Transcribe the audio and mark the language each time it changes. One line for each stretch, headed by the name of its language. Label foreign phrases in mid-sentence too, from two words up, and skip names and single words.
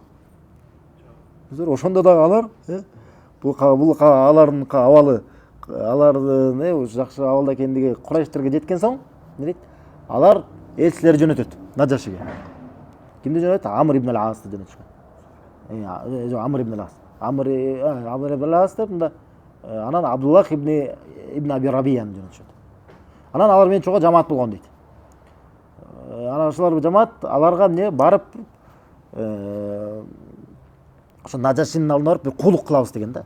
Kyrgyz: Ошондо дагы алар бул алардын абалы, алардын жакшы абалда экендиги Курайштерге жеткен соң, эмне дейт? Алар элчилер жөнөтөт Нажашиге. Кимди жөнөтөт? Амр ибн ал-Асты жөнөтүшкөн. Амр ибн ал-Ас. Амр ибн ал-Ас деп мында Анан Абдуллах ибн Аби Рабияны жөнөтүшөт. Анан алар менен чогуу жамаат болгон дейт. Анан ошолор жамаат аларга эмне барып ошо Нажашинин алдына барып бир куулук кылабыз деген да.